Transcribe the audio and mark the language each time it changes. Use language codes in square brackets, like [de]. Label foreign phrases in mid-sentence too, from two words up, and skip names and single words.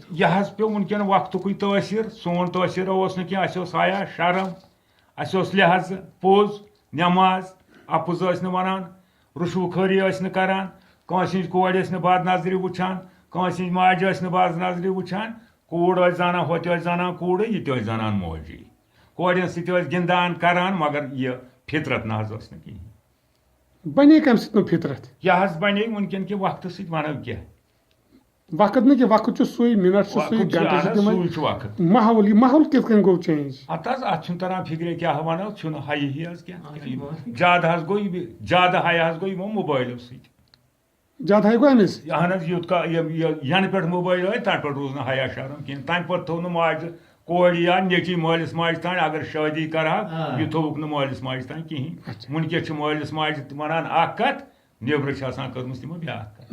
[ks] یہ پیوٚو وٕنکٮ۪ن وقتُکُے تٲثیٖر سون تٲثیٖر اوس نہٕ کینٛہہ اَسہِ اوس حیا شرم اَسہِ اوس لحاظ پوٚز نٮ۪ماز اَپُز ٲسۍ نہٕ وَنان رُشوٕ خٲری ٲسۍ نہٕ کران کٲنٛسہِ ہِنٛز کورِ ٲسۍ نہٕ بد نظرِ وٕچھان کٲنٛسہِ ہِنٛز ماجہِ ٲسۍ نہٕ بد نظرِ وٕچھان کوٗر ٲسۍ زانان ہوٚتہِ ٲسۍ زانان کوٗرٕے یہِ تہِ ٲسۍ زانان موجی کورٮ۪ن سۭتۍ ٲسۍ گِنٛدان کران مگر یہِ فطرت نہ حظ ٲس نہٕ کِہیٖنۍ بنے کم سۭتۍ فطرت یہ بنے ونکٮ۪ن کہِ وقتہٕ سۭتۍ ونو کیٛاہ وقت نہ کہ وقت سُے منٹ سُے گھنٹہ وقت ماحول یہ ماحول کت کن گو چینج ات تران فکر کیا ونو چھُنہٕ حیی زیادہ گوٚو زیادہ حیا گوٚو یِمو موبایلو سۭتۍ زیادہ حیا گوٚو أمِس اہن حظ یوٗت کا ینہٕ پٮ۪ٹھ موبایل آے تنہٕ پٮ۪ٹھ روٗز نہٕ حیا شرم کِہیٖنۍ تمہِ پتہٕ تھوٚو نہٕ ماجہِ کورِ یا نیٚچی مٲلِس ماجہِ تانۍ اگر شٲدی کرہا یہِ تھوٚوُکھ نہٕ مٲلِس ماجہِ تانۍ کِہیٖنۍ وٕنکٮ۪س چھِ مٲلِس ماجہِ ونان اکھ کتھ نیبرٕ چھِ آسان کٔرمٕژ تِمو بیٛاکھ کتھ